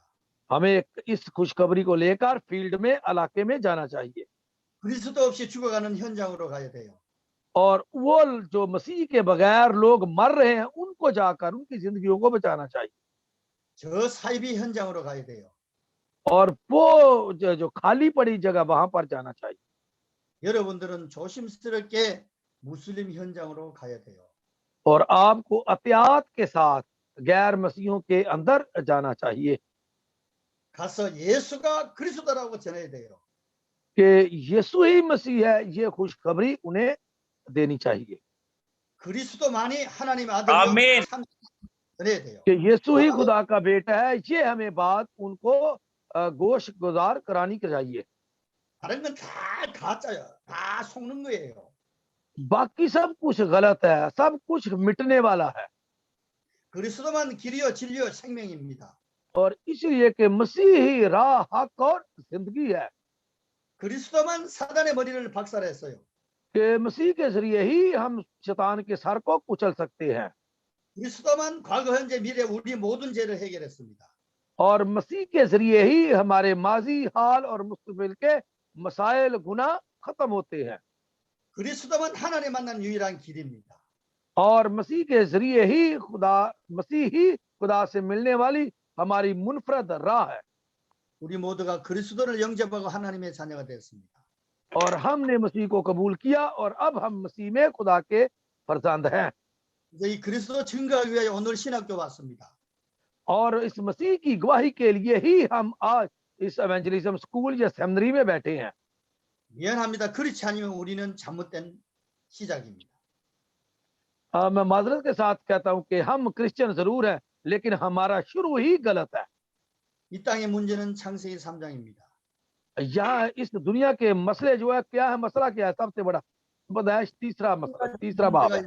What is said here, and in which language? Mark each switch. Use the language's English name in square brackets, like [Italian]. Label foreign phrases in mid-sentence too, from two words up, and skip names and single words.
[Urdu] ہمیں اس خوشخبری کو لے کر فیلڈ میں، علاقے میں جانا چاہیے [Korean] 그리스도 없이 죽어가는 현장으로 가야 돼요. [Urdu] اور وہ جو مسیح کے بغیر لوگ مر رہے ہیں ان کو جا کر ان کی زندگیوں کو بچانا چاہیے [Korean] 저 사이비 현장으로 가야 돼요. [Urdu] اور وہ جو خالی پڑی جگہ وہاں پر جانا چاہیے [Korean] 여러분들은 조심스럽게 무슬림 현장으로 가야 돼요. [Urdu] اور آپ کو احتیاط کے ساتھ غیر مسیحوں کے اندر جانا چاہیے [Korean] 가서 예수가 그리스도라고 전해야 돼요. [Urdu] کہ یسوع ہی مسیح ہے، یہ خوشخبری انہیں دینی چاہیے [Korean] 그리스도만이 하나님 아들로 아멘. 참 전해야 돼요. [Urdu] کہ یسوع ہی خدا کا بیٹا ہے، یہ ہمیں بات ان کو گوش گزار کرانی چاہیے [Korean] 다른 건 다 가짜요. 다 속는 거예요. [Urdu] باقی سب کچھ غلط ہے، سب کچھ مٹنے والا ہے [Korean] 그리스도만 길이요 진리요 생명입니다. [Urdu] اور اس لیے کہ مسیح ہی راہ، حق اور زندگی ہے [Korean] 그리스도만 사단의 머리를 박살했어요. [Urdu] کہ مسیح کے ذریعے ہی ہم شیطان کے سر کو کچل سکتے ہیں [Korean] 그리스도만 과거 현재 미래 우리 모든 죄를 해결했습니다. [Urdu] اور مسیح کے ذریعے ہی ہمارے ماضی، حال اور مستقبل کے مسائل، گناہ ختم ہوتے ہیں [Korean] 그리스도만 하나님 만난 유일한 길입니다. [Urdu] اور مسیح کے ذریعے ہی مسیح ہی خدا سے ملنے والی ہماری منفرد راہ ہے [Korean] 우리 모두가 그리스도를 영접하고 하나님의 자녀가 됐습니다. [Urdu] اور ہم نے مسیح کو قبول کیا اور اب ہم مسیح میں خدا کے فرزند ہیں [Korean] 이제 이 그리스도 증거하기 위해 오늘 신학교 왔습니다. [Urdu] اور اس مسیح کی گواہی کے لیے ہی ہم آج اس [English] evangelism school [Urdu] یا سیمنری میں بیٹھے ہیں [Korean] 미안합니다. 그렇지 않으면 우리는 잘못된 시작입니다. [Urdu] میں معذرت کے ساتھ کہتا ہوں کہ ہم کرسچین ضرور ہیں لیکن ہمارا شروع ہی غلط ہے [Korean] 이 땅의 문제는 창세기 3장입니다. [Urdu] یہاں اس دنیا کے مسئلے جو ہے، کیا ہے مسئلہ، کیا ہے سب سے بڑا پیدائش، تیسرا مسئلہ، تیسرا باب ہے